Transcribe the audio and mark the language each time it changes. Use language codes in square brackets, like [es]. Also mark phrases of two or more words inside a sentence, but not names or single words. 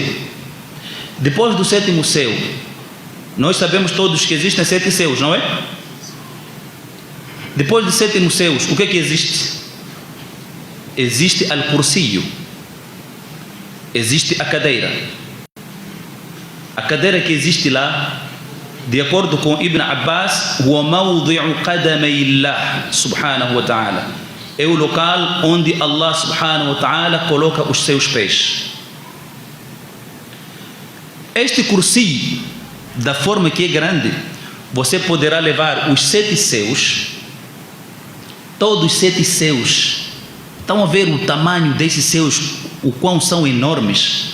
[pt] Depois do sétimo céu, nós sabemos todos que existem 7 céus, não é? Depois dos sétimos céus, o que é que existe? Existe Al-Kursiyo, existe a cadeira. A cadeira que existe lá, de acordo com Ibn Abbas, [ar] هو موضع قدمي الله سبحانه وتعالى, [pt] é o local onde Allah [ar] سبحانه وتعالى [pt] coloca os seus pés. Este Kursi, da forma que é grande, você poderá levar os 7 céus, todos os 7 céus. Estão a ver o tamanho desses céus, o quão são enormes?